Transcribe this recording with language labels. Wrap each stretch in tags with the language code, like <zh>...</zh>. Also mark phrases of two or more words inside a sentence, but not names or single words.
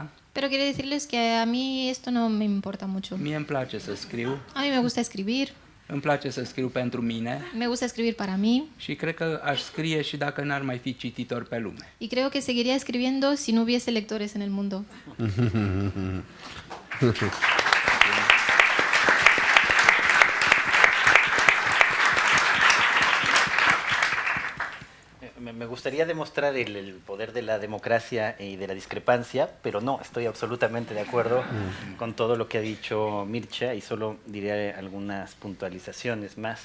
<es>pero quiero decirles que a mí esto no me importa mucho.</es> <ro>Mie îmi place să scriu,</ro> <es>A mí me gusta escribir,</es> <ro>îmi place să scriu pentru mine</ro> <es>me gusta escribir para mí</es> <ro>și cred că aș scrie și dacă n-ar mai fi cititori pe lume.</ro> <es>y creo que seguiría escribiendo si no hubiese lectores en el mundo. Me gustaría demostrar el poder de la democracia y de la discrepancia, pero no, estoy absolutamente de acuerdo con todo lo que ha dicho Mircea y solo diré algunas puntualizaciones más.</es>